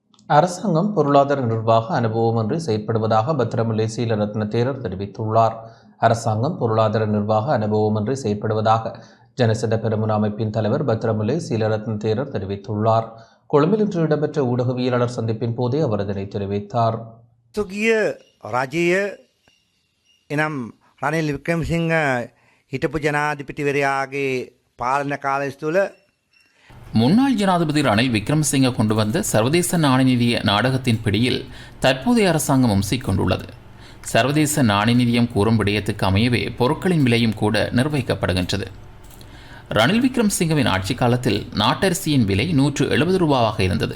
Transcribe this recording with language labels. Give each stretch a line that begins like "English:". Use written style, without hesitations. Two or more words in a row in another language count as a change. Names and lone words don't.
Tamil: அரசாங்கம் பொருளாதார நிர்வாக அனுபவமின்றி செயற்படுவதாக பத்திரமுல்லை சீலரத்ன தேரர் தெரிவித்துள்ளார். அரசாங்கம் பொருளாதார நிர்வாக அனுபவமின்றி செயற்படுவதாக ஜனசெட பெரமுன அமைப்பின் தலைவர் பத்திரமுல்லை சீலரத்ன தேரர் தெரிவித்துள்ளார். கொழும்பில் இன்று இடம்பெற்ற ஊடகவியலாளர் சந்திப்பின் போதே அவர் இதனை தெரிவித்தார்.
Sinhala: තුගිය රජය එනම් රනිල් වික්‍රමසිංහ හිටපු ජනාධිපතිවරයාගේ පාලන කාලය තුළ
Tamil: முன்னாள் ஜனாதிபதி ரணில் விக்ரமசிங்க கொண்டு வந்த சர்வதேச நாணய நிதிய நாடகத்தின் பிடியில் தற்போதைய அரசாங்கமும் சிக்கொண்டுள்ளது. சர்வதேச நாணய நிதியம் கூறும் விடயத்துக்கு அமையவே பொருட்களின் விலையும் கூட நிர்வகிக்கப்படுகின்றது. ரணில் விக்ரமசிங்கவின் ஆட்சி காலத்தில் நாட்டரிசியின் விலை 170 ரூபாவாக இருந்தது.